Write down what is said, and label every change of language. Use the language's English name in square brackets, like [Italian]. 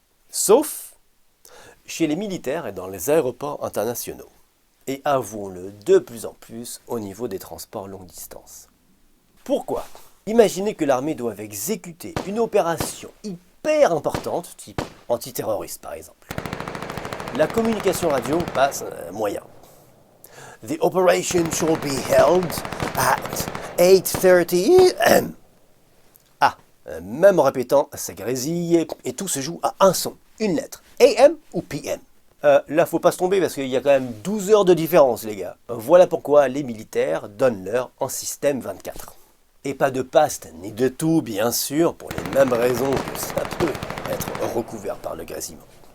[French] Sauf chez les militaires et dans les aéroports internationaux. Et avouons-le de plus en plus au niveau des transports longue distance. Pourquoi? Imaginez que l'armée doive exécuter une opération hyper importante, type antiterroriste par exemple. La communication radio passe moyen. [English] The operation shall be held at 8:30 am. [French] Ah, même en répétant, ça grésille et tout se joue à un son, une lettre. AM ou PM. Là, faut pas se tromper parce qu'il y a quand même 12 heures de différence, les gars. Voilà pourquoi les militaires donnent l'heure en système 24. Et pas de past ni de tout, bien sûr, pour les mêmes raisons que ça peut être recouvert par le grésillement.